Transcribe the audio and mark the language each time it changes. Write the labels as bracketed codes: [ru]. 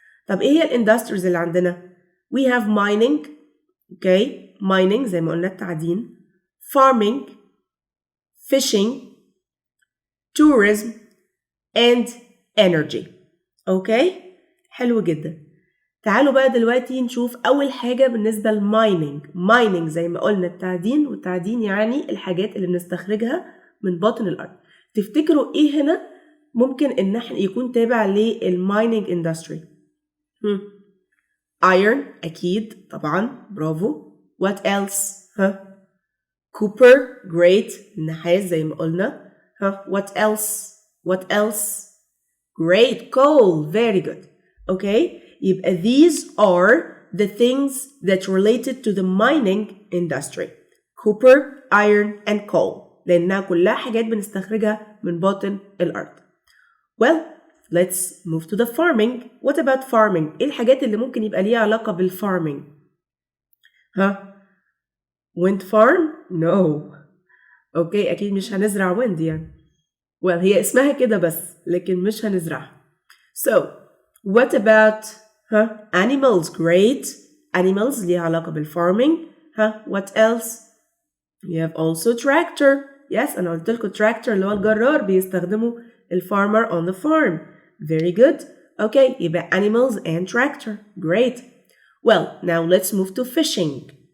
[ar] طب ايه هي الاندستريز اللي عندنا؟ [en] we have mining، [ar] okay، mining زي ما قلنا التعدين، farming، fishing، tourism and energy، okay. حلو جدا. تعالوا بقى دلوقتي نشوف أول حاجة بالنسبة للمايننج. زي ما قلنا التعدين، والتعدين يعني الحاجات اللي بنستخرجها من باطن الأرض. تفتكروا إيه هنا ممكن إن احنا يكون تابع للمايننج اندستري؟ iron أكيد طبعا، برافو. [en] what else؟ copper، great، [ar] النحاس زي ما قلنا. [en] what else؟ great، coal، very good، okay. يبقى these are the things that related to the mining industry: copper, iron and coal، [ar] لأنها كلها حاجات بنستخرجها من باطن الأرض. [en] well let's move to the farming. what about farming؟ [ar] إيه الحاجات اللي ممكن يبقى ليها علاقة بالfarming؟ [en] wind farm؟ no، okay، [ar] أكيد مش هنزرع wind يعني. well هي اسمها كده بس لكن مش هنزرعها. [en] so what about animals؟ great، animals [ar] ليها علاقة [en] بالfarming. what else؟ you have also tractor. [ar] yes، أنا قلت لكم tractor اللي هو الجرار بيستخدمه الfarmer [en] on the farm. very good، okay، يبقى animals and tractor. great. well now let's move to fishing.